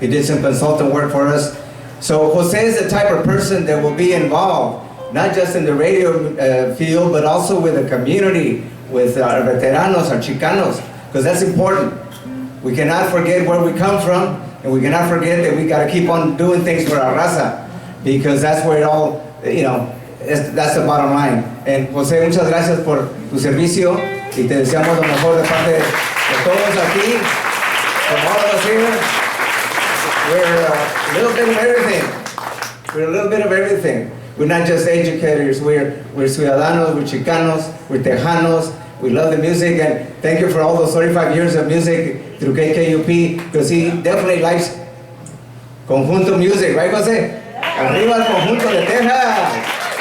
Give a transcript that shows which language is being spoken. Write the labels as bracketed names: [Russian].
[English] He did some consultant work for us. So Jose is the type of person that will be involved, not just in the radio field, but also with the community, with our veteranos, our Chicanos, because that's important. We cannot forget where we come from, and we cannot forget that we got to keep on doing things for our raza, because that's where it all, you know, that's the bottom line. [Spanish] And Jose, muchas gracias por tu servicio, y te deseamos lo mejor de parte de todos aquí, [English] from all of us here. We're a little bit of everything. We're a little bit of everything. We're not just educators, we're ciudadanos, we're Chicanos, we're Tejanos. We love the music, and thank you for all those 35 years of music through KKUP, because he definitely likes conjunto music, right, Jose? [Spanish] Arriba el conjunto de Texas.